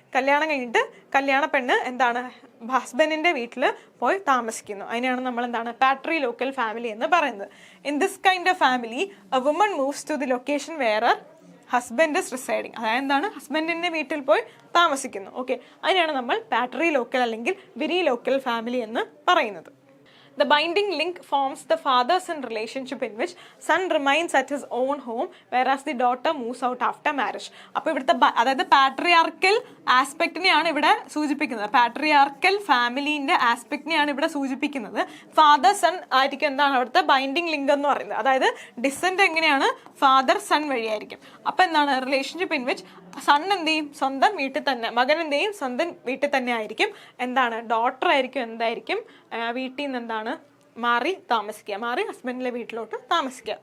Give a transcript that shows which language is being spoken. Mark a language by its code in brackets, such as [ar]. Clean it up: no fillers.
[ml] കല്യാണം കഴിഞ്ഞിട്ട് കല്യാണ പെണ്ണ് എന്താണ് ഹസ്ബൻഡിൻ്റെ വീട്ടിൽ പോയി താമസിക്കുന്നു, അതിനെയാണ് നമ്മൾ എന്താണ് പാട്രി ലോക്കൽ ഫാമിലി എന്ന് പറയുന്നത്. [en] In this kind of family a woman moves to the location where husband is residing. [ml] അതായത് എന്താണ് ഹസ്ബൻഡിൻ്റെ വീട്ടിൽ പോയി താമസിക്കുന്നു. ഓക്കെ, അതിനെയാണ് നമ്മൾ പാട്രി ലോക്കൽ അല്ലെങ്കിൽ വിരി ലോക്കൽ ഫാമിലി എന്ന് പറയുന്നത്. [en] The binding link forms the father-son relationship in which son remains at his own home whereas the daughter moves out after marriage. [ml] അപ്പോൾ ഇവിടുത്തെ അതായത് പാട്രിയാർക്കൽ ആസ്പെക്റ്റിനെയാണ് ഇവിടെ സൂചിപ്പിക്കുന്നത്, പാട്രിയാർക്കൽ ഫാമിലീൻ്റെ ആസ്പെക്റ്റിനെയാണ് ഇവിടെ സൂചിപ്പിക്കുന്നത്. ഫാദർ സൺ ആയിരിക്കും എന്താണ് അവിടുത്തെ ബൈൻഡിങ് ലിങ്ക് എന്ന് പറയുന്നത്. അതായത് ഡിസെൻറ്റ് എങ്ങനെയാണ് ഫാദർ സൺ വഴിയായിരിക്കും. അപ്പോൾ എന്താണ് റിലേഷൻഷിപ്പ് ഇൻ വിച്ച് സൺ എന്ത് ചെയ്യും സ്വന്തം വീട്ടിൽ തന്നെ, മകൻ എന്ത് ചെയ്യും സ്വന്തം വീട്ടിൽ തന്നെ ആയിരിക്കും, എന്താണ് ഡോട്ടർ ആയിരിക്കും എന്തായിരിക്കും വീട്ടിൽ നിന്ന് എന്താണ് മാറി ഹസ്ബൻഡിലെ വീട്ടിലോട്ട് താമസിക്കുക.